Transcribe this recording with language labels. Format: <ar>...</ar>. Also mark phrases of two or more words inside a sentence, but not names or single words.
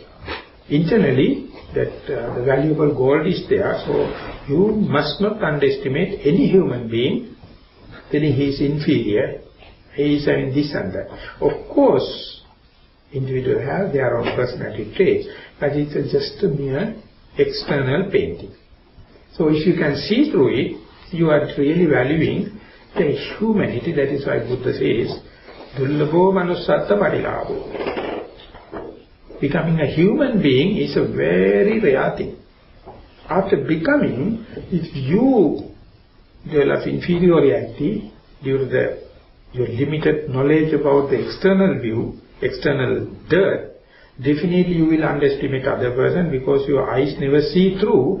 <en>Internally, that the valuable gold is there, so you must not underestimate any human being, telling he is inferior, he is having this and that. Of course, individuals have their own personality traits, but it is just a mere external painting. So if you can see through it, you are really valuing the humanity. That is why Buddha says,</en> <pi>Dullabho manusatta parilabho.</pi> <en>Becoming a human being is a very rare thing. After becoming, if you develop inferiority due to your limited knowledge about the external view, external dirt, definitely you will underestimate other person, because your eyes never see through.</en>